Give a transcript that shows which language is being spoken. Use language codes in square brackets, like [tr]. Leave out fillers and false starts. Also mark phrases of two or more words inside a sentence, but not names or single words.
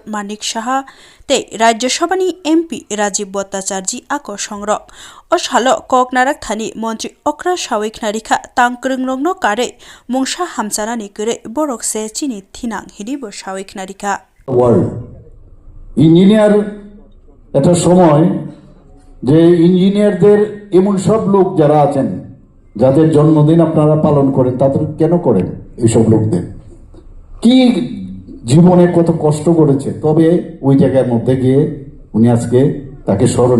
[trp] Manik Shaha Te Rajya Sabhani MP Rajiv Bhattacharji Ako Songrok Oshalo Koknarak Thani Monji Okra Shawik Narika Tangkrungrongno Kare Mungsha Hamsanani Kure Borok Se Chini Thinang Hidibo Shawik Narika [en] World Engineer [bn] এটা সময় যে ইঞ্জিনিয়ারদের এমন সব লোক যারা আছেন যাদের জন্মদিন আপনারা পালন করেন তাদের কেন করেন এইসব লোকদের কি জীবনে কত কষ্ট করেছে তবে ওই জায়গার মধ্যে গিয়ে উনি আজকে তাকে স্মরণ